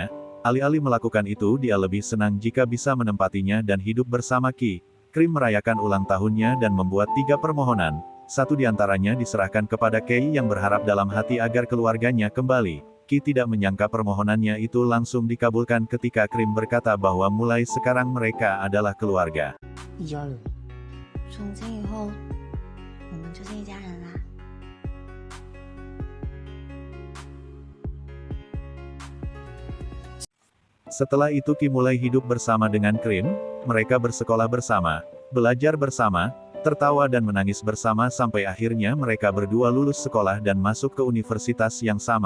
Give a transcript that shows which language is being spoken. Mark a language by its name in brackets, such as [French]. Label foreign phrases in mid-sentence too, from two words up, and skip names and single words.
[Indonesian] Alih-alih melakukan itu, dia lebih senang jika bisa menempatinya dan hidup bersama Ki. Krim merayakan ulang tahunnya dan membuat 3 permohonan. Satu di antaranya diserahkan kepada Kei yang berharap dalam hati agar keluarganya kembali. Ki tidak menyangka permohonannya itu langsung dikabulkan ketika Krim berkata bahwa mulai sekarang mereka adalah keluarga. [Chinese] 一家人。从今以后，我们就是一家人啦。 [Indonesian] Setelah itu Ki mulai hidup bersama dengan Krim. Mereka bersekolah bersama, belajar bersama, tertawa dan menangis bersama sampai akhirnya mereka berdua lulus sekolah dan masuk ke universitas yang sama.